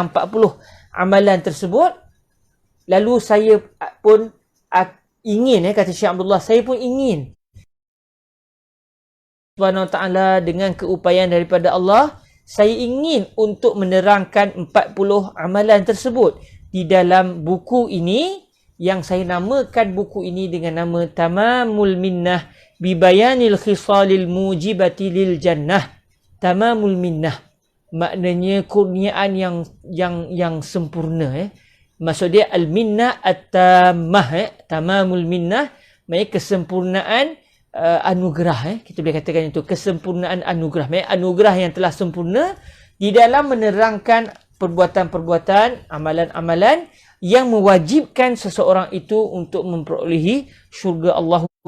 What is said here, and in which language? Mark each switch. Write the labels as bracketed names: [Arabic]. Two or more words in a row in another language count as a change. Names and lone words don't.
[Malay] 40 amalan tersebut, lalu saya pun ingin, kata Syekh Abdullah, saya pun ingin [Arabic] سبحانه وتعالى [Malay] dengan keupayaan daripada Allah, saya ingin untuk menerangkan 40 amalan tersebut di dalam buku ini, yang saya namakan buku ini dengan nama Tamamul Minnah Bibayanil Khisalil Mujibati Lil Jannah. Tamamul Minnah maknanya kurniaan yang sempurna. Maksud dia [Arabic] المنة التامة. [Malay] Tamamul Minnah maknanya kesempurnaan anugerah. Kita boleh katakan itu kesempurnaan anugerah. Maknanya anugerah yang telah sempurna di dalam menerangkan perbuatan-perbuatan, amalan-amalan yang mewajibkan seseorang itu untuk memperolehi syurga Allah.